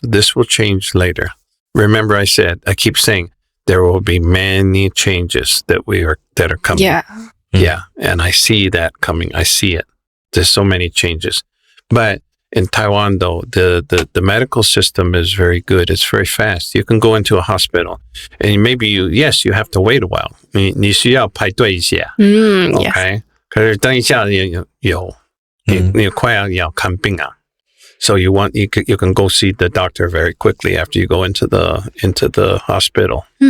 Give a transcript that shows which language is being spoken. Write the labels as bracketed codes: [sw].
[en] This will change later. Remember, I keep saying there will be many changes that are coming. Yeah, and I see that coming. I see it. There's so many changes, but in Taiwan, though, the medical system is very good. It's very fast. You can go into a hospital, and maybe you have to wait a while. [zh] 你需要排队一下。Okay. 可是等一下你快要看病啊。 [en] So you can go see the doctor very quickly after you go into the hospital.